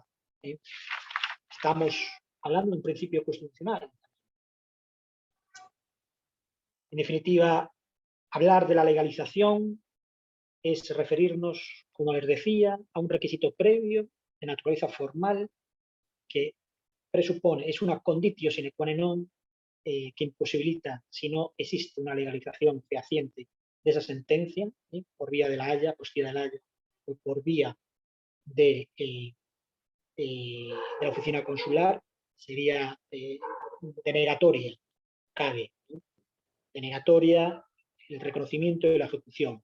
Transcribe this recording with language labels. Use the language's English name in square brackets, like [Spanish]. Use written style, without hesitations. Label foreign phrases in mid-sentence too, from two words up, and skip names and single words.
[Spanish] Estamos hablando de un principio constitucional. En definitiva, hablar de la legalización es referirnos, como les decía, a un requisito previo de naturaleza formal que presupone, es una [Latin] conditio sine qua non [Spanish] que imposibilita, si no existe una legalización fehaciente de esa sentencia, por vía de la Haya, postilla de la Haya, o por vía de la oficina consular, sería denegatoria, cabe, denegatoria, el reconocimiento y la ejecución.